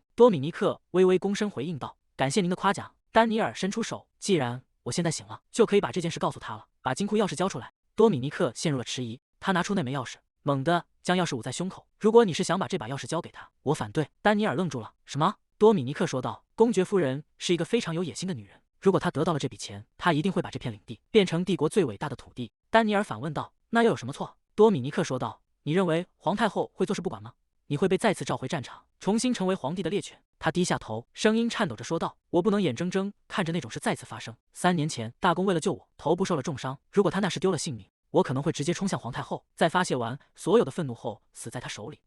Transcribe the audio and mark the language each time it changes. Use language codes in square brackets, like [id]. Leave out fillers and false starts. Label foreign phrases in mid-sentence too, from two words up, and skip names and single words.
[zh] 多米尼克微微躬身回應道，感謝您的誇獎。丹尼爾伸出手，既然我現在醒了，就可以把這件事告訴他了，把金庫鑰匙交出來。多米尼克陷入了遲疑，他拿出那枚鑰匙，猛地將鑰匙捂在胸口。如果你是想把這把鑰匙交給他，我反對。丹尼爾愣住了，什麼？多米尼克說道，公爵夫人是一個非常有野心的女人，如果她得到了這筆錢，她一定會把這片領地變成帝國最偉大的土地。丹尼爾反問道，那又有什麼錯？多米尼克說道，你認為皇太后會坐視不管嗎？你會被再次召回戰場，重新成為皇帝的獵犬。他低下頭，聲音顫抖着說道，我不能眼睜睜看着那種事再次發生。3年前大公為了救我，頭部受了重傷，如果他那時丟了性命，我可能會直接衝向皇太後，在發洩完所有的憤怒後死在他手裡。